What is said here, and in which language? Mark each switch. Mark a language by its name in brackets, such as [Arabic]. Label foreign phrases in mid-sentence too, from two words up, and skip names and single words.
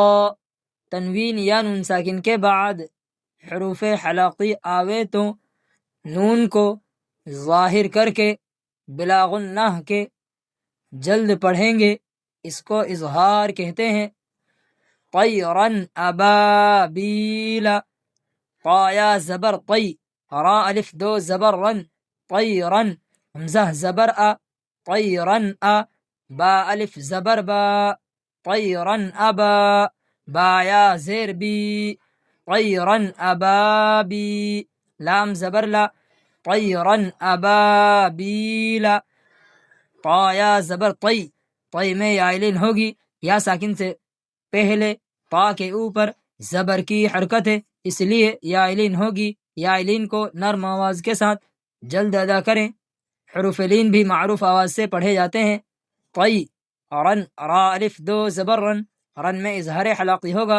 [Urdu] تنوین یا نون ساکن کے بعد حروف حلقی آوے تو نون کو ظاہر کر کے بلا غنہ کے جلد پڑھیں گے، اس کو اظہار کہتے ہیں۔ [Arabic] طیرن ابابیل، [Urdu] طا یا زبر طی، را الف دو زبر رن، طیرن۔ حمزہ زبر ا، طیرن ا، با الف زبر با، [Arabic] طیرن ابا، [Urdu] با یا زیر بی، [Arabic] طیرن ابابی، [Urdu] لام زبر لا، [Arabic] طیرن ابابیل۔ [Urdu] طا یا زبر طی، طی میں یا لین ہوگی، یا ساکن سے پہلے طا کے اوپر زبر کی حرکت ہے، اس لیے یا لین ہوگی۔ یا لین کو نرم آواز کے ساتھ جلد ادا کریں۔ حروف لین بھی معروف آواز سے پڑھے جاتے ہیں۔ طی رن، را الف دو زبر رن، رن میں اظہار حلقی ہوگا۔